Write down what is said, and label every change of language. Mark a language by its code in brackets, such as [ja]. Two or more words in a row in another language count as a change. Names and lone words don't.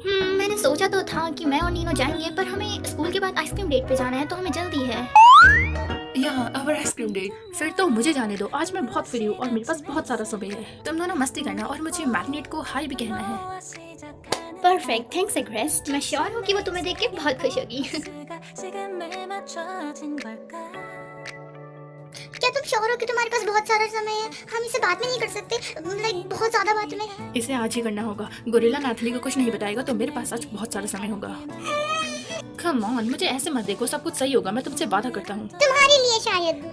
[hi] मैंने सोचा तो था कि मैं और नीनो जाएंगे, पर हमें स्कूल के बाद [en] ice cream date [hi] पे जाना है, तो हमें जल्दी है। यहाँ [en] our ice cream date. [hi] फिर तो मुझे जाने दो, आज मैं बहुत फ्री हूँ और मेरे पास बहुत सारा समय है। तुम दोनों मस्ती करना और मुझे मैरिनेट को हाई भी कहना है। [en] perfect, thanks [hi] एग्रेस्ट। मैं श्योर हूँ कि वो तुम्हें देख के बहुत खुश होगी। [ko] 수가 지금에 맞춰진 걸까 [hi] क्या तुम श्योर हो कि तुम्हारे पास बहुत सारा समय है? हम इसे बाद में नहीं कर सकते? लाइक बहुत ज्यादा बाद में। इसे आज ही करना होगा। गोरिल्ला नाथली को कुछ नहीं बताएगा तो मेरे पास आज बहुत सारा समय होगा। [en] come on, [hi] मुझे ऐसे मत देखो, सब कुछ सही होगा, मैं तुमसे वादा करता हूँ। तुम्हारे लिए शायद।